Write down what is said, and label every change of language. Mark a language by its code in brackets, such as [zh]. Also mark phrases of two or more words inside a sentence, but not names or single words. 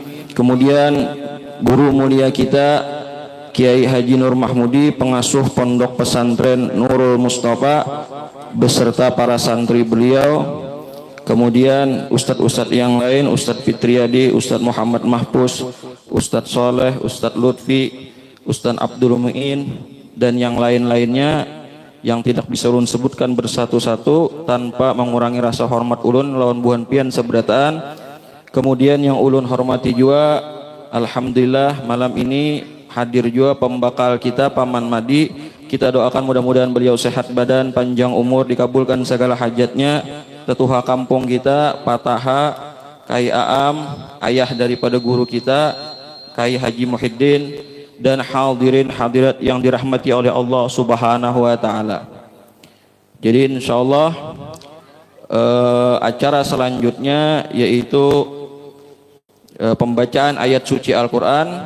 [id] Kemudian guru mulia kita Kiai Haji Nur Mahmudi, pengasuh pondok pesantren Nurul Mustafa beserta para santri beliau. Kemudian ustadz-ustadz yang lain, Ustadz Fitriadi, Ustadz Muhammad Mahpus, Ustadz Soleh, Ustadz Lutfi, Ustadz Abdul Mu'in, dan yang lain-lainnya yang tidak bisa ulun sebutkan bersatu-satu tanpa mengurangi rasa hormat [bjn] ulun lawan buhan pian seberataan. [id] Kemudian yang ulun hormati juga, alhamdulillah malam ini hadir juga pembakal kita Paman Madi. Kita doakan mudah-mudahan beliau sehat badan, panjang umur, dikabulkan segala hajatnya. Tetuha kampung kita Pataha, Kai Aam, ayah daripada guru kita Kai Haji Muhyiddin, dan hadirin hadirat yang dirahmati oleh Allah Subhanahu wa taala. Jadi insyaallah acara selanjutnya yaitu pembacaan ayat suci Al-Qur'an.